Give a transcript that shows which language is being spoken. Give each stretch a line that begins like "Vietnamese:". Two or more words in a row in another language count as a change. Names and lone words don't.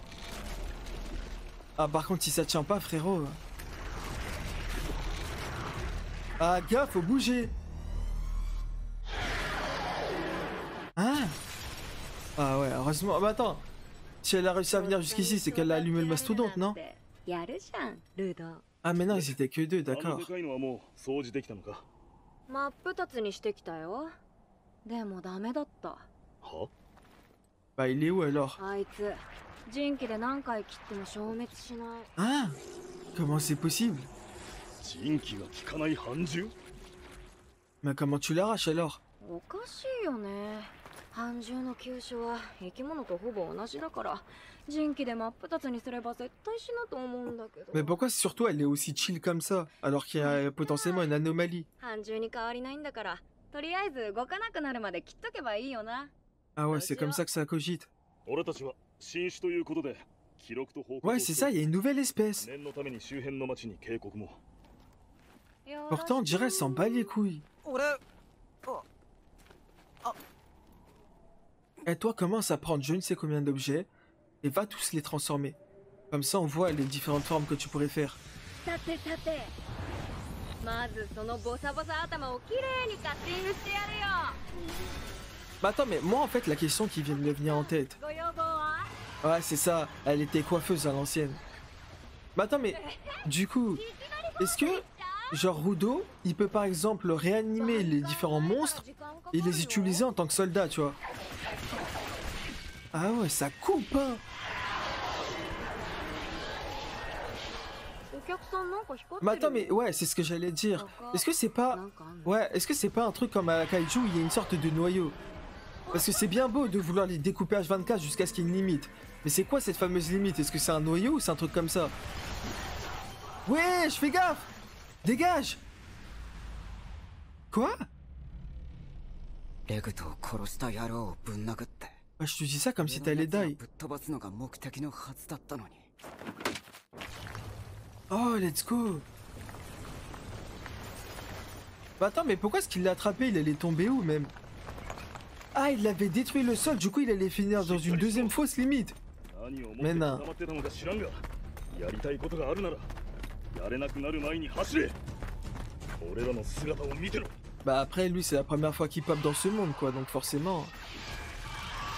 French: Ah, par contre, si ça tient pas, frérot... Ah, gars, faut bouger! Hein? Ah ouais, heureusement. Bah attends, si elle a réussi à venir jusqu'ici, c'est qu'elle a allumé le mastodonte, non?
Japanese: やるじゃん、ルド。
French: Ah mais non, ils étaient que deux, あの d'accord.
Japanese: でかいのはもう掃除できたのか真っ二つにしてきたよ。でもダメだった。は
French: Bah il est où alors?
Japanese: あいつ、人気で何回切っても消滅しない。
French: Hein? Comment c'est possible?
Japanese: 人気が効かない半獣
French: Mais comment tu l'arraches alors?
Japanese: おかしいよね。半獣の急所は生き物とほぼ同じだから、人気で真っ二つにすれば絶対死ぬと思うんだけど。
French: Mais pourquoi surtout elle est aussi chill comme ça, alors qu'il y a potentiellement une anomalie?
Japanese: 半獣に変わりないんだから、とりあえず動かなくなるまで切っとけばいいよな。
French: Ah ouais, c'est comme ça que ça cogite.
Japanese: 俺たちは新種ということで記録と報告を
French: Ouais, c'est ça, il y a une nouvelle espèce.
Japanese: 念のために周辺の町に警告も
French: Pourtant, on dirait elle s'en bat les couilles.
Japanese: 俺
French: Et toi, commence à prendre je ne sais combien d'objets et va tous les transformer. Comme ça, on voit les différentes formes que tu pourrais faire.
Japanese: さてさて、まずそのボサボサ頭をきれいにカッティングしてやるよ。
French: Bah attends, mais moi en fait, la question qui vient de me venir en tête.
Japanese: ご要望は？
French: Ouais, c'est ça, elle était coiffeuse à l'ancienne. Bah attends, mais du coup, est-ce que, genre Rudo, il peut par exemple réanimer les différents monstres et les utiliser en tant que soldat, tu vois? Ah ouais, ça coupe, hein!
Japanese: お客さんなんか光ってる。
French: Mais attends, mais ouais, c'est ce que j'allais dire. Est-ce que c'est pas...
Japanese: なんかあんの？
French: Ouais, est-ce que c'est pas un truc comme à la Kaiju où il y a une sorte de noyau? Parce que c'est bien beau de vouloir les découper H24 jusqu'à ce qu'il y ait une limite. Mais c'est quoi cette fameuse limite? Est-ce que c'est un noyau ou c'est un truc comme ça? Ouais, je fais gaffe! Dégage! Quoi?
Japanese: レグトを殺した野郎をぶん殴って
French: Bah, je te dis ça comme si t'allais die.
Japanese: ぶっ飛ばすのが目的のはずだったのに
English: Oh, let's go!
French: Bah attends, mais pourquoi est-ce qu'il l'a attrapé? Il allait tomber où même? Ah, il avait détruit le sol, du coup il allait finir dans une deuxième fausse limite.
Japanese: 何を持って
French: Mais non.
Japanese: 固まってたのか知らんがやりたいことがあるならやれなくなる前に走れ俺らの姿を見てろ
French: Bah après lui c'est la première fois qu'il pop dans ce monde quoi, donc forcément...